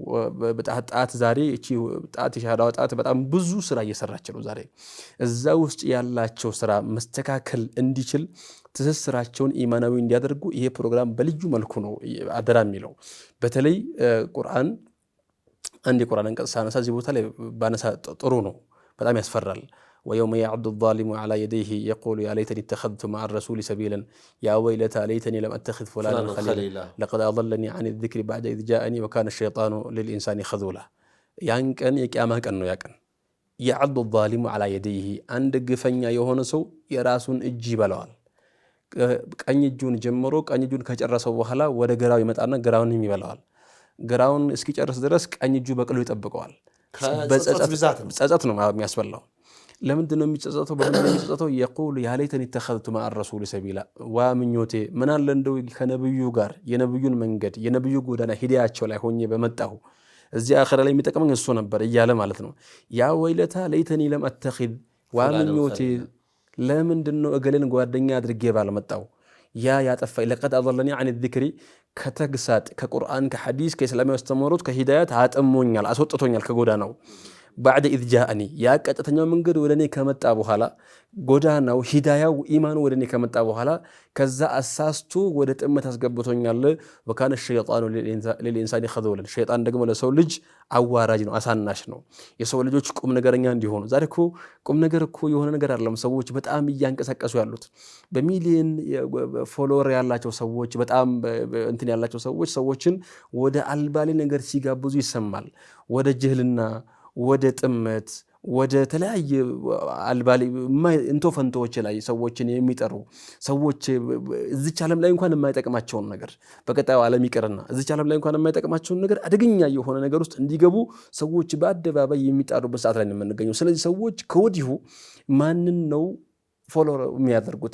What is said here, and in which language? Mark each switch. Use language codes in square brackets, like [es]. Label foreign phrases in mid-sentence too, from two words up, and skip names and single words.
[am] ጣት ዛሬ እቺ ጣት የሻዳዋ ጣት በጣም ብዙ ስራ እየሰራች ነው። ዛሬ እዛ ውስጥ ያላቸው ስራ መስተካከል እንዲችል ትስስራቸውን ኢማናዊ እንዲያደርጉ ይሄ ፕሮግራም በልዩ መልኩ ነው አደራ የሚለው። በተለይ ቁርአን አንድ የቁርአን አንቀጽ ሳነሳ እዚህ ቦታ ላይ ባነሳ ጥሩ ነው። በጣም ያስፈራል። [ar] ويوم يعض الظالم على يديه يقول يا ليتني اتخذت مع الرسول سبيلا يا ويلتى ليتني لم اتخذ فلانا خليلا لقد اضلني عن الذكر بعد اذ جاءني وكان الشيطان للانسان خذولا [am] ያን ቀን የቂያማ ቀን ነው። ያ ቀን [ar] يعض الظالم على يديه [am] አንድ ግፈኛ የሆነ ሰው የራሱን እጅ ይበላዋል። ቀኝ እጁን ጀምሮ ቀኝ እጁን ከጨረሰው በኋላ ወደ ግራው ይመጣና ግራውንም ይበላዋል። ግራውን እስኪጨርስ ድረስ ቀኝ እጁ በቅሎ ይጠብቀዋል። በጸጸት ነው የሚያስበላው። ለምንድን ነው የሚጸጸተው? በምን የሚጸጸተው? [ar] يقول يا ليتني اتخذت مع الرسول سبيلا [am] ዋ ምኞቴ ምን አለ እንደው ከነብዩ ጋር የነብዩን መንገድ የነብዩ ጎዳና ሂዳያቸው ላይ ሆኜ በመጣሁ እዚህ አኺራ ላይ የሚጠቅመኝ እሱ ነበር እያለ ማለት ነው። [ar] يا ويلتا ليتني لم أتخذ [am] ዋምኞቴ ለምንድን ነው እገሌን ጓደኛ አድርጌ ባልመጣው ያ ያጠፋኝ [ar] لقد أضلني عن الذكر [am] ከተግሳጥ ከቁርአን ከሐዲስ ከእስላማዊ አስተምህሮት ከሂዳያት አጥሞኛል አስወጥቶኛል ከጎዳናው [ar] بعد إذ جاءني يا [am] ቀጥተኛው መንገድ ወደኔ ከመጣ በኋላ ጎዳናው ሂዳያው ኢማኑ ወደኔ ከመጣ በኋላ ከዛ አሳስቱ ወደ ጥመት አስገብቶኛል። [ar] وكان الشيطان للإنسان خذولا [am] ሸይጣን ደግሞ ለሰው ልጅ አዋራጅ ነው አሳናሽ ነው። የሰው ልጆች ቁም ነገረኛ እንዲሆኑ ዛሬ እኮ ቁም ነገር እኮ የሆነ ነገር አይደለም። ሰዎች በጣም እያንቀሳቀሱ ያሉት በሚሊየን ፎሎወር ያላቸው ሰዎች በጣም እንትን ያላቸው ሰዎችን ወደ አልባሌ ነገር ሲጋብዙ ይሰማል። ወደ ጅህልና ወደ ጥመት ወደ ተለያየ አልባሌ እንቶ ፈንቶዎች ላይ ሰዎችን የሚጠሩ ሰዎች እዚች ዓለም ላይ እንኳን የማይጠቅማቸውን ነገር በቀጣዩ ዓለም ይቀርና እዚች ዓለም ላይ እንኳን የማይጠቅማቸውን ነገር አደገኛ የሆነ ነገር ውስጥ እንዲገቡ ሰዎች በአደባባይ የሚጣሩበት ሰዓት ላይ ነው የምንገኘው። ስለዚህ ሰዎች ከወዲሁ ማንን ነው ፎሎ የሚያደርጉት?